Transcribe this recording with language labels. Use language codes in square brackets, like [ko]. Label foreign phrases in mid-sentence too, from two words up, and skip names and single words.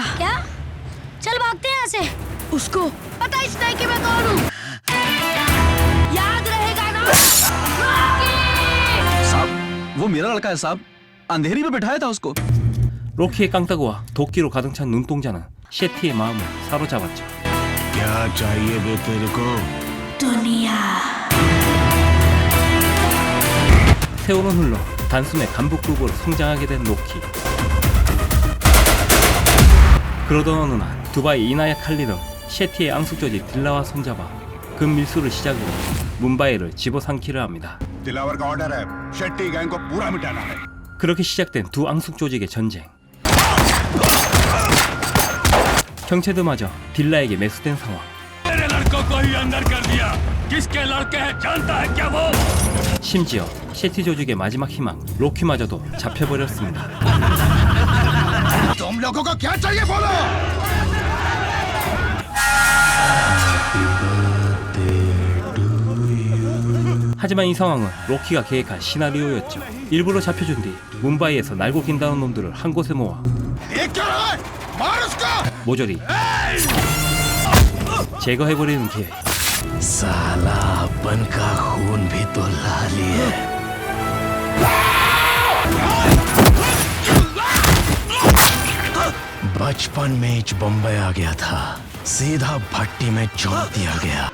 [hi] क्या? चल भागते हैं यहाँ से। उसको पता इच नहीं कि मैं कौन हूँ। याद रहेगा ना? साहब, वो मेरा लड़का है साहब, अंधेरी पे बिठाया था उसको। [ko] 로키의 깡따구와 도끼로 가득 찬 눈동자는 셰티의 마음을 사로잡았죠. [hi] क्या चाहिए बे तेरे को? दुनिया। [ko] 세월은 흘러 단숨에 간부급으로 성장하게 된 로키. 그러던 어느 날 두바이 이나야 칼리는 셰티의 앙숙조지 딜라와 손잡아 금밀수를 시작으로 뭄바이를 집어삼키려 합니다. [hi] दिलावर का ऑर्डर है, शेट्टी गैंग को पूरा मिटाना है। [ko] 그렇게 시작된 두 앙숙 조직의 전쟁. 경찰들마저 딜라에게 매수된 상황. 심지어 셰티 조직의 마지막 희망 로키마저도 잡혀버렸습니다. [hi] तुम लोगों को क्या चाहिए बोलो? [ko] 하지만 이 상황은 로키가 계획한 시나리오였죠. 일부러 잡혀준 뒤 뭄바이에서 날고 긴다는 놈들을 한 곳에 모아 [hi] ये क्या रहा है? मार उसको! [ko] 모조리 제거해버리는 계획. [hi] साला अपन का खून भी तो लाली है। बचपन में ही बम्बई आ गया था, सीधा भट्टी में झोंक दिया गया।